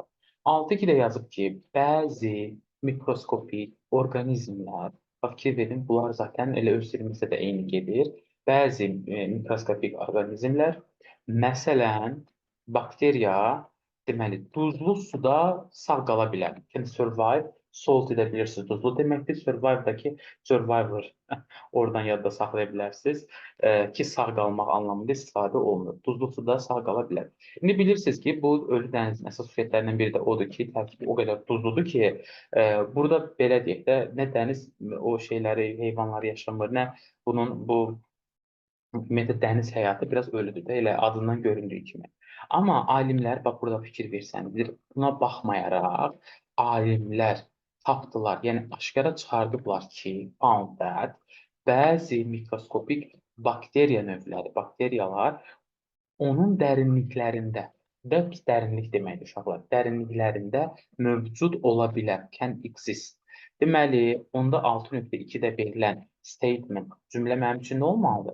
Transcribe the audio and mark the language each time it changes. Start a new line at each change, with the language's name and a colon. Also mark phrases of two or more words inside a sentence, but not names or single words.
Azerbaijani: 6.2-də yazıb ki, bəzi mikroskopik orqanizmlər, fikir verin, bunlar zaten elə öz dilimizdə də eyni gedir. bəzi mikroskopik orqanizmlər, məsələn, bakteriya, deməli, duzlu suda sağ qala bilər.
English: Can survive,
Azerbaijani: salt edə bilirsiniz, duzlu deməkdir. Survive-daki survivor, oradan yadda saxlaya bilərsiniz ki, sağ qalmaq anlamında istifadə olunur. Duzlu suda sağ qala bilər. İndi bilirsiniz ki, bu ölü dənizin əsas xüsusiyyətlərindən biri də odur ki, tərkibi o qədər duzludur ki, burada belə deyək də, nə dəniz o şeyləri, heyvanları yaşamır, nə bu ümumiyyətlə dəniz həyatı biraz ölüdür də, elə adından göründüyü kimi. Amma alimlər, bax burada fikir versəniz, buna baxmayaraq alimlər tapdılar, yəni aşkara çıxardıblar ki,
English: found that
Azerbaijani: bəzi mikroskopik bakteriya növləri, bakteriyalar onun dərinliklərində, depth dərinlik deməkdir uşaqlar, dərinliklərində mövcud ola bilər,
English: can exist.
Azerbaijani: Deməli, onda 6.2-də verilən statement, cümlə mənim üçün nə olmalıdır?